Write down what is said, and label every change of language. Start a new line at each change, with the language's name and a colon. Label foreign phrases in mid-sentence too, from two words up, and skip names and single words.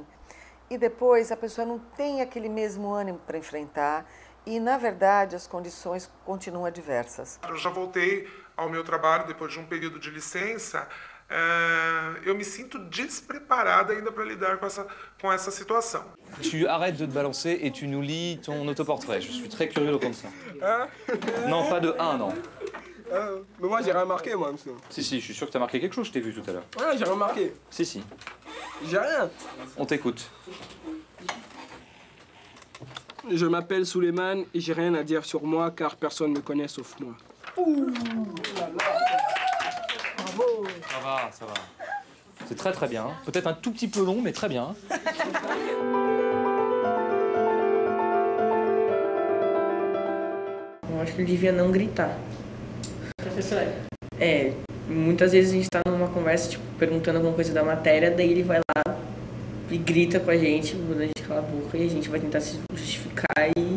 Portuguese: E depois a pessoa não tem aquele mesmo ânimo para enfrentar e, na verdade, as condições continuam adversas. Eu já voltei ao meu trabalho depois de um período de licença. Eu me sinto despreparada ainda para lidar com essa situação.
French: Tu arrêtes de te balancer et tu nous lis ton autoportrait. Je suis très curieux de comprendre ça. Non, pas de 1, non. Mais moi j'ai rien marqué, moi, monsieur. Si, je suis sûr que tu as marqué quelque chose, je t'ai vu tout à l'heure. Ouais, j'ai rien marqué. Si. J'ai rien. On t'écoute. Je m'appelle Suleiman et j'ai rien à dire sur moi car personne ne me connaît sauf moi. Bravo. Ça va. C'est très bien. Peut-être un tout petit peu long, mais très bien.
Portuguese: Eu acho que ele devia não gritar. Professor? Muitas vezes a gente tá numa conversa, tipo, perguntando alguma coisa da matéria, daí ele vai lá e grita com a gente, manda a gente calar a boca e a gente vai tentar se justificar e...